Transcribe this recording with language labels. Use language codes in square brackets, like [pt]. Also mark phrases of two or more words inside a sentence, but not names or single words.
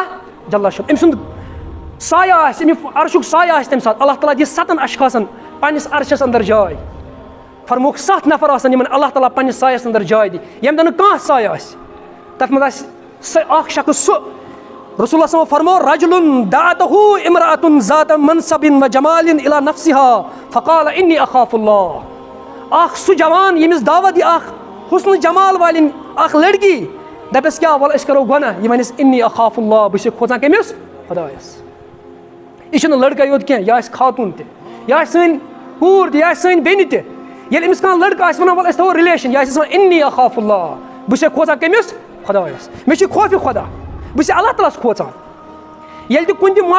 [ks] جل شُن أمۍ سُنٛد سایہِ آسہِ أمۍ عرشُک سایہِ آسہِ تمہِ ساتہٕ اللہ تعالیٰ دِی 7 اشخاصن پننِس عرشس انٛدر جاے فرموکھ 7 نفر آسن یِمن اللہ تعالیٰ پننِس سایس انٛدر جاے دِ ییٚمہِ دۄہ نہٕ کانٛہہ سایہِ آسہِ تتھ منٛز آسہِ سُہ اکھ شخص سُہ رسول اللہ فرمو [ar] رجلن دعتہُ امرأة ذات منصب و جمال الی نفسها فقال انی اخاف اللہ [ks] اکھ سُہ جوان ییٚمِس دعوت دی اکھ حسن جمال والٮ۪ن اکھ لڑکی دپٮ۪س کیٛاہ وَلہٕ أسۍ کرو گۄناہ یہِ وَنٮ۪س انی اخاف اللہ بہٕ چھُس کھوژان کٔمِس خۄدایس یہِ چھُنہٕ لڑکہٕ یوت کینٛہہ یہِ آسہِ خاتوٗن تہِ یہِ آسہِ سٲنۍ کوٗر تہِ یہِ آسہِ سٲنۍ بیٚنہِ تہِ ییٚلہِ أمِس کانٛہہ لڑکہٕ آسہِ وَنان وَلہٕ أسۍ تھاوو رِلیشن یہِ آسہِ وَنان [ar] انی اخاف اللہ [ks] بہٕ چھُس کھوژان کٔمِس خۄدایس مےٚ چھُ خوفِ خۄدا بہٕ چھُس اللہ تعالیٰ ہس کھوژان ییٚلہِ تہِ کُنہِ تہِ